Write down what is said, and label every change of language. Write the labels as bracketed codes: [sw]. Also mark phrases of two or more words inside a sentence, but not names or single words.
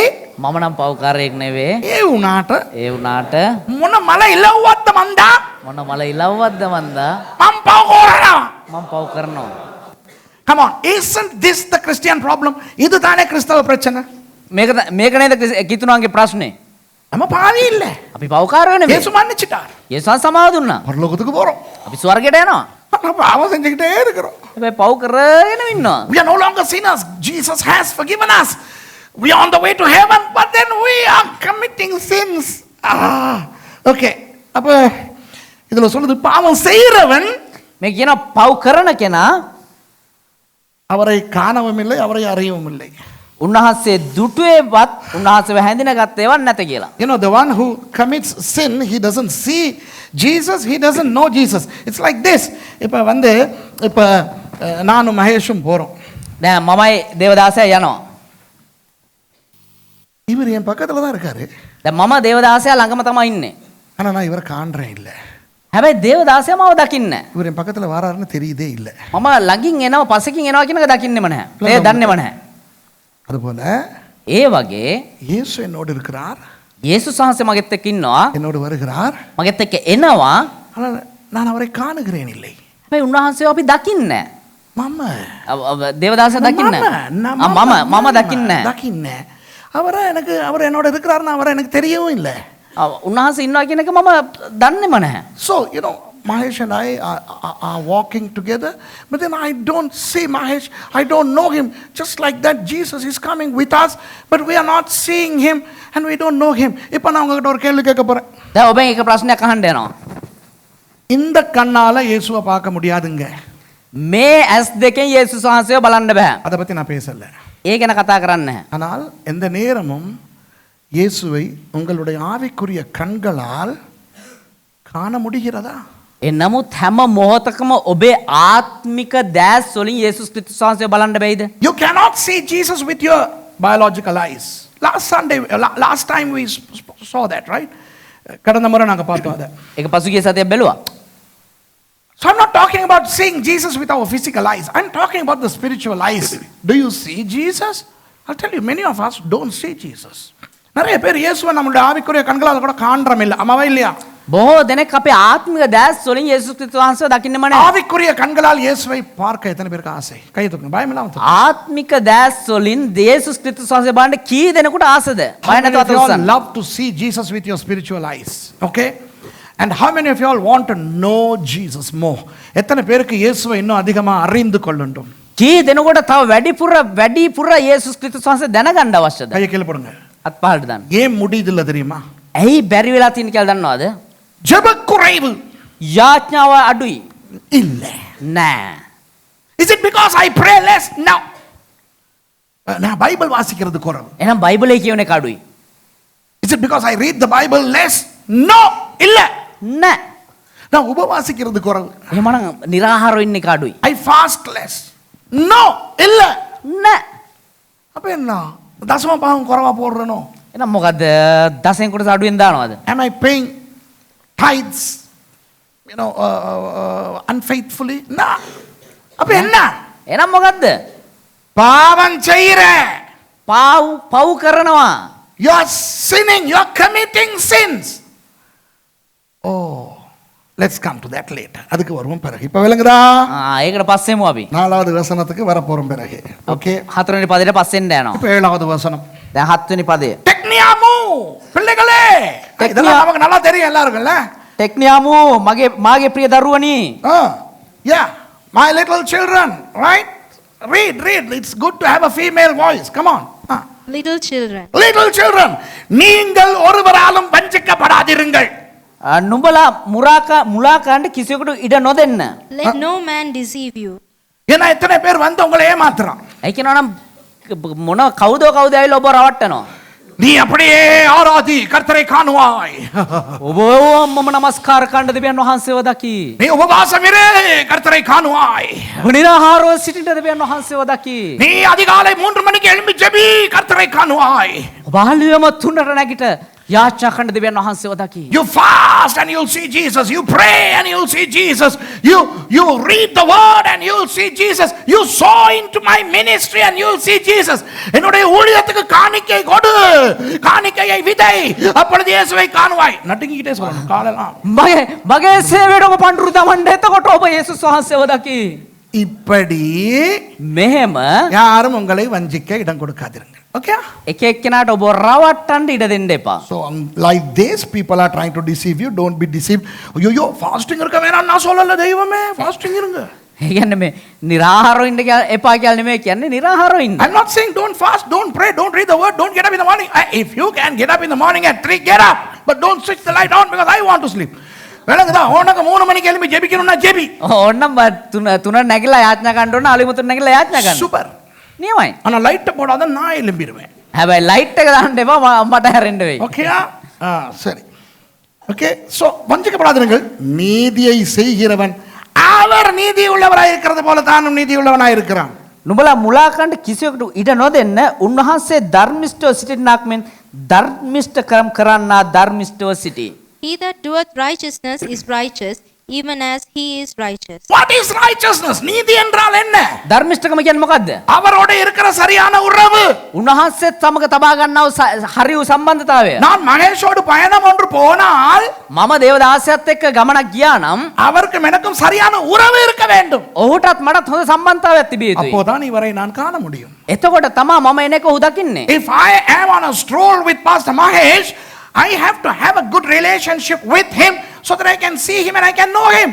[si] මම නම් පව්කාරයෙක් නෙවෙයි. ඒ වුණාට ඒ වුණාට මොන මල ඉලව්වක්ද මන්දා? මොන මල ඉලව්වක්ද මන්දා? මං පව් කරනවා. මම පව් කරනවා. [en] Come on, isn't this the Christian problem? [ta] இது தானே கிறிஸ்தவ பிரச்சனை. [si] මේක නේද කිතුණාගේ ප්‍රශ්නේ. [ta] நம்ம பாவி இல்ல, [si] අපි පව්කාරයෝ නෙවෙයි. [ta] இயேசு மன்னிச்சிட்டார், [si] යේසුස් සමාව දුන්නා. [ta] பரலோகத்துக்கு போறோம். [si] අපි ස්වර්ගයට යනවා. [ta] ஆனா பாவம் செஞ்சுக்கிட்டே இருக்கிறோம். [si] හැබැයි පව් කරගෙන ඉන්නවා. [en] We are no longer sinners. Jesus has forgiven us. We are on the way to heaven, but then we are committing sins. [ta] Okay. அப்ப இதுல சொல்லுது, பாவம் செய்கிறவன் [si] මේ කියන පව් කරන කෙනා [ta] அவரை காணவும் இல்லை, அவரை அறியவும் இல்லை. [si] උන්වහන්සේ දුටුවේවත් උන්වහන්සේව හැඳින ගත්තේවත් නැත කියලා. [en] You know, the one who commits sin, he doesn't see Jesus, he doesn't know Jesus. It's like this. [ta] இப்ப நானும் மகேஷும் போறோம். [si] දැන් මමයි දේවදාසයා යනවා. [ta] இவர் என் பக்கத்துல தான் இருக்காரு, [si] දැන් මම දේවදාසයා ළඟම තමයි ඉන්නේ. [ta] ஆனா நான் இவரை காண்றேன் இல்ல. [si] හැබැයි දේවදාසයා මාව දකින්නේ නැහැ. [ta] இவர் என் பக்கத்துல வராருன்னு தெரியுதே இல்ல. [si] මම ළඟින් එනවා පස්සකින් එනවා කියන එක දකින්නෙම නැහැ. ඒ දන්නේම නැහැ. [ta] அதுபோல [si] ඒ වගේ [ta] இயேசு என்னோடு இருக்கிறார், [si] යේසුස් වහන්සේ මගෙත් එක්ක ඉන්නවා. [ta] என்னோடு வருகிறார், [si] මගෙත් එක්ක එනවා. [ta] ஆனால் நான் அவரை காணுகிறேன் இல்லை. [si] හැබැයි උන්වහන්සේව අපි දකින්නේ [ta] மாமா [si] නැහැ. දේවදාසයා දකින්නේ නැහැ. මම දකින්නේ නැහැ. [ta] දකින්නේ அவர் என்னோட இருக்கிறாருன்னு அவரை எனக்கு தெரியவும் இல்லை. [si] උන්වහන්සේ ඉන්නවා කියන එක මම දන්නේම නැහැ. [en] So, you know, Mahesh and I are walking together, but then I don't see Mahesh, I don't know him. Just like that, Jesus is coming with us, but we are not seeing him and we don't know him. [ta] இப்போ நான் உங்ககிட்ட ஒரு கேள்வி கேட்க போறேன். [si] දැන් ඔබෙන් එක ප්‍රශ්නයක් අහන්න යනවා. [ta] இந்த கண்ணால இயேசுவை பார்க்க முடியாதுங்க. [si] මේ ඇස් දෙකෙන් යේසුස් වහන්සේව බලන්න බෑ. [ta] அதை பத்தி நான் பேசல. [si] ඒ ගැන කතා කරන්නේ නැහැ. [ta] ஆனால் எந்த நேரமும் இயேசுவை உங்களுடைய ஆவிக்குரிய கண்களால் காண முடிகிறதா? [si] ඒ නමුත් හැම මොහොතකම ඔබේ ආත්මික දැස් වලින් යේසුස් ක්‍රිස්තුස් වහන්සේව බලන්න බැයිද? [en] You cannot see Jesus with your biological eyes. Last time we saw that, right? [ta] கடந்த முறை நாங்க பார்த்தோம் அதை. [si] ඒක පසුගිය සතියේ බැලුවා. [en] So I'm not talking about seeing Jesus with our physical eyes. I'm talking about the spiritual eyes. Do you see Jesus? I'll tell you, many of us don't see Jesus. [ta] நிறைய பேர் இயேசுவை நம்மளுடைய ஆவிக்குரிய கண்களால் கூட காண்றோம் இல்ல. ஆமாவா இல்லையா? [si] බොහෝ දෙනෙක් අපේ ආත්මික දැස් වලින් යේසුස් ක්‍රිස්තුස් වහන්සේව දකින්නෙම නැහැ. [ta] ஆவிக்குரிய கண்களால் இயேசுவை பார்க்க எத்தனை பேருக்கு ஆசை? கை தூக்குங்க. பயம் இல்லாம தூக்குங்க. [si] ආත්මික දැස් වලින් යේසුස් ක්‍රිස්තුස් වහන්සේ බලන්න කී දෙනෙකුට ආසද? [en] How [si] බය [en] many [si] නැතුව [en] of you all [si] අතොස්සන්න. [en] love to see Jesus with your spiritual eyes? Okay? And how many of you all want to know Jesus more? [ta] எத்தனை பேருக்கு இயேசுவை இன்னும் அதிகமா அறிந்து கொள்ளணும்? [si] කී දෙනෙකුට තව වැඩිපුර යේසුස් ක්‍රිස්තුස් වහන්සේ දැනගන්න අවශ්‍යද? [ta] கையை கீழே போடுங்க. [si] අත් පහළට දාන්න. [ta] ஏன் முடியுதில்ல தெரியுமா? [si] ඇයි බැරි වෙලා තියෙන කියලා දන්නවද? [ta] ஜெபக்குறைவு [si] යාඥාව අඩුයි. [ta] இல்ல. [si] නෑ. [en] Is it because I pray less? No. [ta] நான் பைபிள் வாசிக்கிறது குறவு. [si] එහෙනම් බයිබලේ කියවන එක අඩුයි. [en] Is it because I read the Bible less? No, [ta] இல்ல. [si] නෑ. [ta] நான் உபவாசிக்கிறது குறவு. [si] එහෙමනම් निराහාරව ඉන්න එක අඩුයි. [en] I fast less. No, [ta] இல்ல. [si] නෑ. [ta] அப்ப என்ன தசம பாகம் குறவா போடுறனோ? [si] එහෙනම් මොකද්ද? දසෙන් කොටස අඩුවෙන් දානවද? [en] Am I paying tithes, unfaithfully? No. [ta] அப்ப என்ன? [si] එහෙනම් මොකද්ද? [ta] பாவம் செய்யற. [si] පව් කරනවා. [en] You are sinning. You are committing sins. Oh, let's come to that later. [ta] அதுக்கு வருவோம் பிறகு. இப்ப விளங்குதா? [si] ඒකට පස්සෙමු අපි. [ta] 4வது வசனத்துக்கு வர போறோம் பிறகு. ஓகே. [si] 4 වෙනි පදයට පස්සෙන් යනවා. [ta] இப்ப 7வது வசனம். [si] දැන් 7 වෙනි පදය. [ta] டெக்னியாமு பிள்ளைகளே. இதெல்லாம் நமக்கு நல்லா தெரியும் எல்லாருக்கும்ல. [si] ටෙක්නියාමු මාගේ ප්‍රිය දරුවනි. [en] Yeah, my little children, right? Read. It's good to have a female voice. Come on. Little children. Little children, [ta] நீங்கள் ஒருவராலும் வஞ்சிக்கப்படாதிருங்கள். [si] නුඹලා මුලාකාරන්ට කිසියෙකුට ඉඩ නොදෙන්න. [en] Let no man deceive you. [ta] ஏன்னா எத்தனை பேர் வந்து உங்களை ஏமாத்துறான். [si] ඒ කියනවනම් මොන කවුද ඇවිල්ලා ඔබ රවට්ටනවා. [ta] நீ அப்படியே ஆராதி கர்த்தரை காணுவாய். [si] ඔබ මම නමස්කාර කරන්න දෙවියන් වහන්සේව දකි. [ta] நீ உபவாசம் இரு கர்த்தரை காணுவாய். [si] ඔබ නිරාහාරව සිටින්න දෙවියන් වහන්සේව දකි. [ta] நீ அதிகாலை 3 மணிக்கு எழும்பி ஜெபி கர்த்தரை காணுவாய். [si] ඔබ ආලියම 3ට නැගිට යාචනා කරන්න දෙවියන් වහන්සේව දකි. [en] You fast and you'll see Jesus. You pray and you'll see Jesus. You read the word and you'll see Jesus. You sow into my ministry and you'll see Jesus. [ta] என்னுடைய ஊழியத்துக்கு காணிக்கை கொடு. காணிக்கையை விதை. அப்பொழுது இயேசுவை காணுவாய். நடுங்கிட்டே சொல்லணும் காலெல்லாம். [si] මගේ සේවයට ඔබ පඬුරු දමන්න එතකොට ඔබ යේසුස් වහන්සේව දකි. [ta] இப்படி [si] මෙහෙම [ta] யாரும் உங்களை வஞ்சிக்க இடம் கொடுக்காதிருங்கள். [en] Okay? [si] එක එක්කෙනාට ඔබ රවට්ටන්න ඉඩ දෙන්න එපා. [en] So like this people are trying to deceive you. Don't be deceived. [ta] ஐயோ ஃபாஸ்டிங் இருக்க வேணாம் நான் சொல்லல தெய்வமே. ஃபாஸ்டிங் இருங்க. [si] ඒ කියන්නේ මේ निराහාරව ඉන්න එපා කියලා නෙමෙයි කියන්නේ निराහාරව ඉන්න. [en] I'm not saying don't fast, don't pray, don't read the word, don't get up in the morning. If you can get up in the morning at 3, get up. But don't switch the light on because I want to sleep. [ta] விளங்குதா? உனக்கு 3 மணிக்கு எழும்பி ஜெபிக்கணும்னா ஜெபி. [si] ඕන්නම් තුන නැගිලා යාඥා කරන්න ඕන අලුයම තුන නැගිලා යාඥා කරන්න. [ta] சூப்பர். [si] නියමයි. [ta] ஆனா லைட் போடாத நான் எழும்பிடுவேன். [si] හැබැයි ලයිට් එක දාන්න එපා මට හැරෙන්න වෙයි. [ta] ஓகேயா? சரி. ஓகே. சோ வஞ்சிக்கப்படாதீர்கள். நீதியை செய்கிறவன் அவர் நீதி உள்ளவராய் இருக்கிறது போல தானும் நீதி உள்ளவனாய் இருக்கிறான். [si] නුඹලා මුලාකරන්න කිසියෙකුට ඉඩ නොදෙන්න උන්වහන්සේ ධර්මිෂ්ඨව සිටින්නාක් මෙන් ධර්මිෂ්ඨකම් කරන්නා ධර්මිෂ්ඨව සිටී. [en] He that doeth righteousness is righteous, even as he is righteous. What is righteousness? [ta] நீதி என்றால் என்ன? [si] ධර්මිෂ්ඨකම කියන්නේ මොකද්ද? [ta] அவரோட இருக்கிற சரியான உறவு. [si] උන්වහන්සේත් සමග තබා ගන්නව හරි වූ සම්බන්ධතාවය. [ta] நான் மகேஷோடு பயணம் ஒன்று போனால் [si] මම දේවදාසයත් එක්ක ගමනක් ගියා නම් [ta] அவருக்கும் எனக்கும் சரியான உறவு இருக்க வேண்டும். [si] ඔහුටත් මටත් හොඳ සම්බන්ධතාවයක් තිබිය යුතුයි. [ta] அப்போதான் இவரை நான் காண முடியும். [si] එතකොට තමා මම එනක ඔහු දකින්නේ. [en] If I am on a stroll with Pastor Mahesh, I have to have a good relationship with him so that I can see him and I can know him.